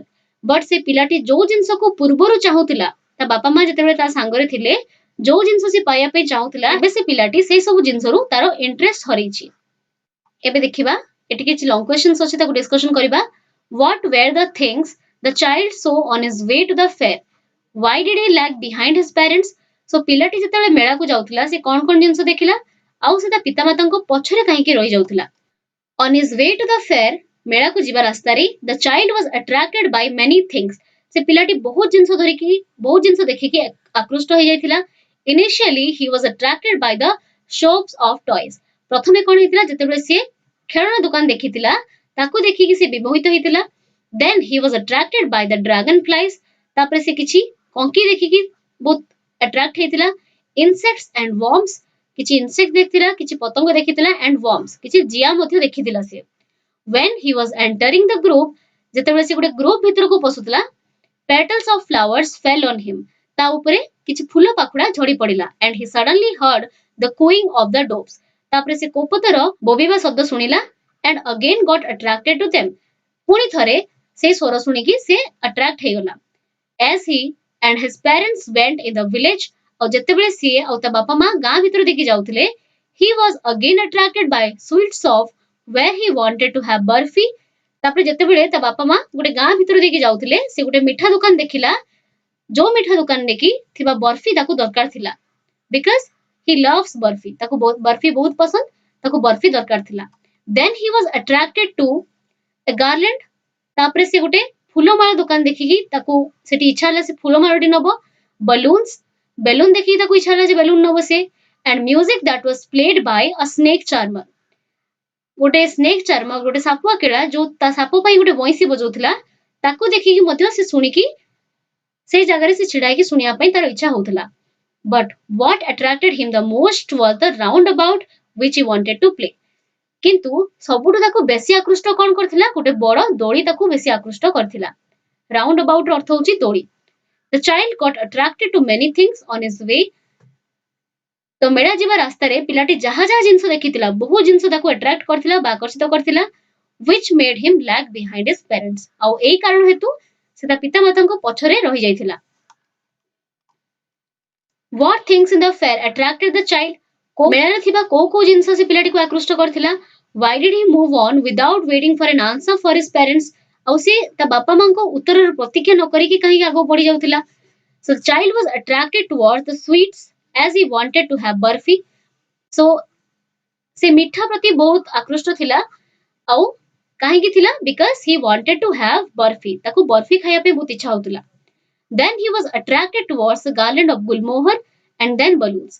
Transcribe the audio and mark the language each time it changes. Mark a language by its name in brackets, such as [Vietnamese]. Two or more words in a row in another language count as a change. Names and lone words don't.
[Odia] but ସେ ପିଲାଟି ଯୋଉ ଜିନିଷକୁ ପୂର୍ବରୁ ଚାହୁଁଥିଲା ତା ବାପା ମା ଯେତେବେଳେ ତା ସାଙ୍ଗରେ ଥିଲେ ଯୋଉ ଜିନିଷ ସେ ପାଇବା ପାଇଁ ଚାହୁଁଥିଲା ଏବେ ସେ ପିଲାଟି ସେଇ ସବୁ ଜିନିଷରୁ ତାର ଇଣ୍ଟରେଷ୍ଟ ହରେଇଛି। ଏବେ ଦେଖିବା ଏଠି କିଛି [English] long questions [Odia] ଅଛି ତାକୁ ଡିସ୍କସନ କରିବା। [English] What were the things the child saw on his way to the fair? Why did he lag behind his parents? [Odia] So ପିଲାଟି ଯେତେବେଳେ ମେଳାକୁ ଯାଉଥିଲା ସେ କଣ ଜିନିଷ ଦେଖିଲା ଆଉ ସେ ତା ପିତାମାତାଙ୍କ ପଛରେ କାହିଁକି ରହି ଯାଉଥିଲା? [English] On his way to the fair [Odia] ମେଳାକୁ ଯିବା ରାସ୍ତାରେ [English] the child was attracted by many things। [Odia] ସେ ପିଲାଟି ବହୁତ ଜିନିଷ ଦେଖିକି ଆକୃଷ୍ଟ ହେଇଯାଇଥିଲା। [English] Initially he was attracted by the shops of toys। [Odia] ପ୍ରଥମେ କଣ ହେଇଥିଲା? ଯେତେବେଳେ ସିଏ ଖେଳଣା ଦୋକାନ ଦେଖିଥିଲା ତାକୁ ଦେଖିକି ସେ ବିମୋହିତ ହେଇଥିଲା। [English] Then he was attracted by the dragonflies। [Odia] ତାପରେ ସେ କିଛି କଙ୍କି ଦେଖିକି ବହୁତ ଆଟ୍ରାକ୍ଟ ହେଇଥିଲା। [English] Insects and worms। [Odia] କିଛି ଇନସେକ୍ଟ ଦେଖିଥିଲା କିଛି ପତଙ୍ଗ ଦେଖିଥିଲା [English] and worms [Odia] କିଛି ଜିଆ ମଧ୍ୟ ଦେଖିଥିଲା ସେ। [English] When he was entering the grove [Odia] ଯେତେବେଳେ ସେ ଗୋଟେ ଗ୍ରୋଭ ଭିତରକୁ ପଶୁଥିଲା [English] petals of flowers fell on him। [Odia] ତା ଉପରେ କିଛି ଫୁଲ ପାଖୁଡା ଝଡି ପଡିଲା [English] and he suddenly heard the cooing of the doves। [Odia] ତାପରେ ସେ କୋପତର ବୋବିବା ଶବ୍ଦ ଶୁଣିଲା [English] and again got attracted to them। [Odia] ପୁଣି ଥରେ ସେ ସ୍ୱର ଶୁଣିକି ସେ ଆଟ୍ରାକ୍ଟ ହେଇଗଲା। [English] As he and his parents went in the village [Odia] ଆଉ ଯେତେବେଳେ ସିଏ ଆଉ ତା ବାପା ମା ଗାଁ ଭିତର ଦେଇକି ଯାଉଥିଲେ [English] he was again attracted by sweets of where he wanted to have ବର୍ଫି। [Odia] ତାପରେ ଯେତେବେଳେ ତା ବାପା ମା ଗୋଟେ ଗାଁ ଭିତର ଦେଇକି ଯାଉଥିଲେ ସେ ଗୋଟେ ମିଠା ଦୋକାନ ଦେଖିଲା ଯୋଉ ମିଠା ଦୋକାନରେ କି ଥିବା ବର୍ଫି ତାକୁ ଦରକାର ଥିଲା। [English] Because he loves [Odia] ବର୍ଫି ତାକୁ ବର୍ଫି ବହୁତ ପସନ୍ଦ ତାକୁ ବର୍ଫି ଦରକାର ଥିଲା। [English] Then he was attracted to a garland। [Odia] ତାପରେ ସେ ଗୋଟେ ଫୁଲମାଳ ଦୋକାନ ଦେଖିକି ତାକୁ ସେଠି ଇଚ୍ଛା ହେଲା ସେ ଫୁଲମାଳଟି ନବ। balloons ବେଲୁନ ଦେଖିକି ତାକୁ ଇଚ୍ଛା ହେଲା ଯେ ବେଲୁନ ନବ ସେ। [English] and music that was played by a snake charmer। [Odia] ଗୋଟେ [English] snake charmer [Odia] ଗୋଟେ ସାପୁଆ କେଳା ଯୋଉ ତା ସାପ ପାଇଁ ଗୋଟେ ବଇଁଶୀ ବଜାଉଥିଲା ତାକୁ ଦେଖିକି ମଧ୍ୟ ସେ ଶୁଣିକି ସେଇ ଜାଗାରେ ସେ ଛିଡା ହେଇକି ଶୁଣିବା ପାଇଁ ତାର ଇଚ୍ଛା ହଉଥିଲା। [English] But what attracted him the most was the roundabout which he wanted to play। [Odia] କିନ୍ତୁ ସବୁଠୁ ତାକୁ ବେଶୀ ଆକୃଷ୍ଟ କଣ କରିଥିଲା? ଗୋଟେ ବଡ ଦୋଳି ତାକୁ ବେଶୀ ଆକୃଷ୍ଟ କରିଥିଲା। [English] round about [Odia] ର ଅର୍ଥ ହଉଛି ଦୋଳି। [English] The child got attracted to many things on his way। [Odia] ତ ମେଳା ଯିବା ରାସ୍ତାରେ ପିଲାଟି ଯାହା ଯାହା ଜିନିଷ ଦେଖିଥିଲା ବହୁ ଜିନିଷ ତାକୁ ଆଟ୍ରାକ୍ଟ କରିଥିଲା ବା ଆକର୍ଷିତ କରିଥିଲା [English] which made him lag behind his parents। [Odia] ଆଉ ଏଇ କାରଣ ହେତୁ ସେ ତା ପିତାମାତାଙ୍କ ପଛରେ ରହିଯାଇଥିଲା। [English] What things in the fair attracted the child? [Odia] मेळाରେ ଥିବା କୋଉ ଜିନିଷ ସେ ପିଲାଟିକୁ ଆକୃଷ୍ଟ କରିଥିଲା? [English] Why did he move on without waiting for an answer for his parents? [Odia] ଆଉ ସେ ତା ବାପା ମାଙ୍କ ଉତ୍ତରର ପ୍ରତୀକ୍ଷା ନ କରିକି କାହିଁକି ଆଗକୁ ବଢି ଯାଉଥିଲା? [English] So the child was attracted towards the sweets as he wanted to have barfi. [Odia] So ସେ ମିଠା ପ୍ରତି ବହୁତ ଆକୃଷ୍ଟ ଥିଲା ଆଉ କାହିଁକି ଥିଲା? [English] Because he wanted to have barfi. [Odia] ତାକୁ ବର୍ଫି ଖାଇବା ପାଇଁ ବହୁତ ଇଚ୍ଛା ହଉଥିଲା. [English] Then he was attracted towards the garland of gulmohar and then balloons.